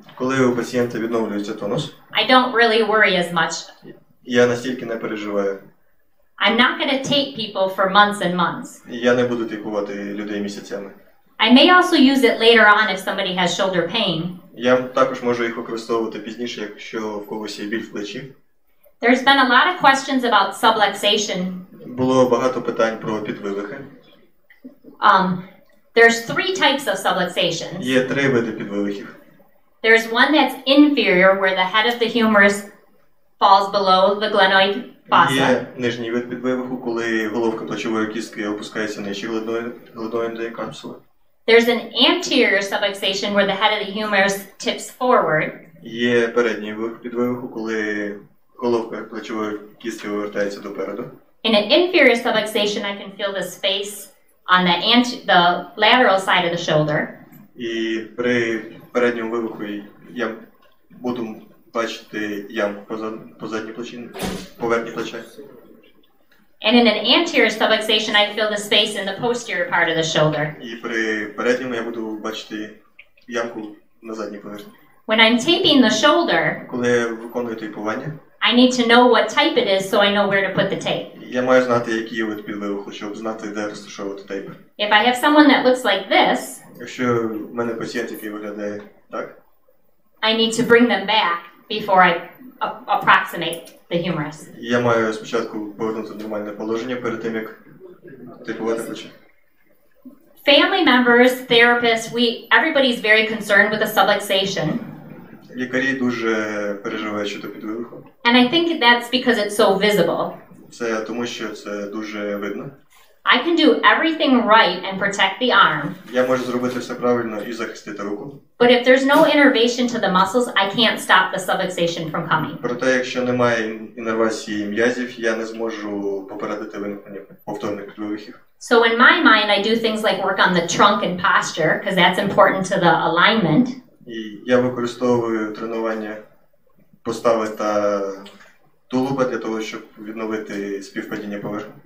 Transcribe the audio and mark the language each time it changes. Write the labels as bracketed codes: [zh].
[uk] коли у пацієнта відновлюється тонус, [en] I don't really worry as much. [uk] Я настільки не переживаю. [en] I'm not going to tape people for months and months. [uk] Я не буду тейпувати людей місяцями. [en] I may also use it later on if somebody has shoulder pain. [uk] Я також можу їх використовувати пізніше, якщо в когось є біль в плечі. [en] There's been a lot of questions about subluxation. [uk] Було багато питань про підвивихи. [en] There's three types of subluxations. [uk] Є три види підвивихів. [en] There's one that's inferior, where the head of the humerus falls below the glenoid fossa. [uk] Є нижній вид підвивиху, коли головка плечової кістки опускається нижче глenoidної капсули. [en] There's an anterior subluxation, where the head of the humerus tips forward. [uk] Є передній вид підвивиху, коли головка плечової кістки вивертається допереду. [en] In an inferior subluxation, I can feel the space on the lateral side of the shoulder. [uk] І при передньому вивиху я буду бачити ямку по задній плечі, поверхні плеча. [en] And in an anterior subluxation, I feel the space in the posterior part of the shoulder. [uk] І при передньому я буду бачити ямку на задній поверхні. [en] When I'm taping the shoulder, [uk] коли я виконую тейпування, [en] I need to know what type it is so I know where to put the tape. [uk] Я маю знати, який вид підвивиху, щоб знати, де розташовувати тейпи. [en] If I have someone that looks like this, [uk] якщо в мене пацієнт, який виглядає так, [en] I need to bring them back before I approximate the humerus. [uk] Я маю спочатку повернути нормальне положення перед тим, як тейпувати плече. [en] Family members, therapists, everybody's very concerned with the subluxation. [uk] Лікарі дуже переживають щодо підвивиху. [en] And I think that's because it's so visible. [uk] Це тому, що це дуже видно. [en] I can do everything right and protect the arm. [uk] Я можу зробити все правильно і захистити руку. [en] But if there's no innervation to the muscles, I can't stop the subluxation from coming. [uk] Проте, якщо немає іннервації м'язів, я не зможу попередити виникнення повторних підвивихів. [en] So in my mind, I do things like work on the trunk and posture, because that's important to the alignment. [uk] І я використовую тренування постави та тулуба для того, щоб відновити співпадіння поверхні.